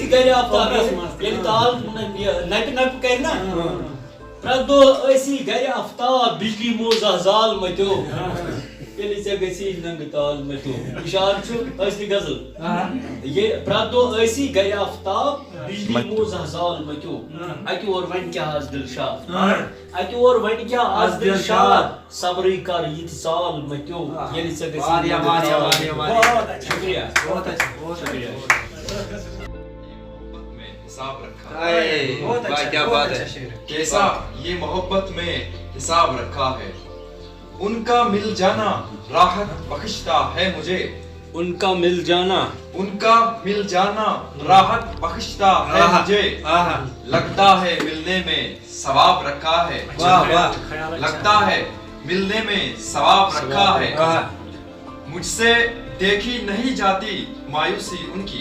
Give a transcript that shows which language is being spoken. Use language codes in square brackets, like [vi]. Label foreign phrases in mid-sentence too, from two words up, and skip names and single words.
[ks] گرِ آفتاب ییٚلہِ تال نپہِ نپہِ کرِ نا پرٛٮ۪تھ دۄہ ٲسی گرِ آفتاب بجلی موزا زال متیو ییٚلہِ ژےٚ گژھی ننٛگہٕ تال متیو اشار چھُ ٲسۍ غزل پرٛٮ۪تھ دۄہ ٲسی گرِ آفتاب بجلی موزا زال متیو اَتہِ اور وۄنۍ کیٛاہ آز دلشاد اَتہِ اور وۄنۍ کیٛاہ آز دلشاد صبرٕے کر یِتھ سال متیو ییٚلہِ ژےٚ گژھی شُکریہ شُکریہ [ur] حساب رکھا کیا بات ہے کیسا یہ محبت میں حساب رکھا ہے ان کا مل جانا راحت بخشتا ہے مجھے ان کا مل جانا راحت بخشتا ہے مجھے لگتا ہے ملنے میں ثواب رکھا ہے لگتا ہے ملنے میں ثواب رکھا ہے مجھ سے دیکھی نہیں جاتی مایوسی ان کی